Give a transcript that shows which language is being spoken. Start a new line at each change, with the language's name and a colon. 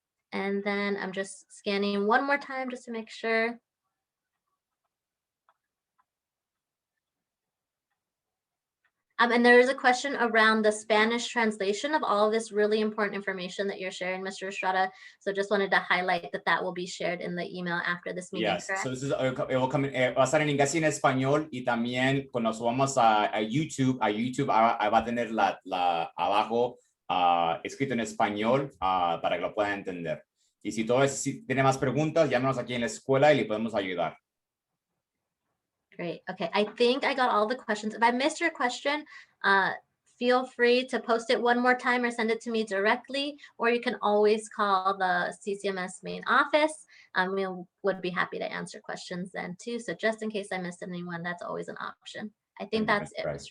English: And then I'm just scanning one more time just to make sure. And there is a question around the Spanish translation of all of this really important information that you're sharing, Mr. Estrada. So just wanted to highlight that that will be shared in the email after this meeting. Yes, correct? so this is, it will come in,
Spanish: va a estar en inglés y en español, y también cuando subamos a YouTube va a tener abajo escrito en español para que lo puedan entender. Y si si tiene más preguntas, llámenos aquí en la escuela y le podemos ayudar.
English: Great. Okay, I think I got all the questions. If I missed your question, feel free to post it one more time or send it to me directly, or you can always call the CCMS main office. We would be happy to answer questions then too. So just in case I missed anyone, that's always an option. I think that's it, Mr.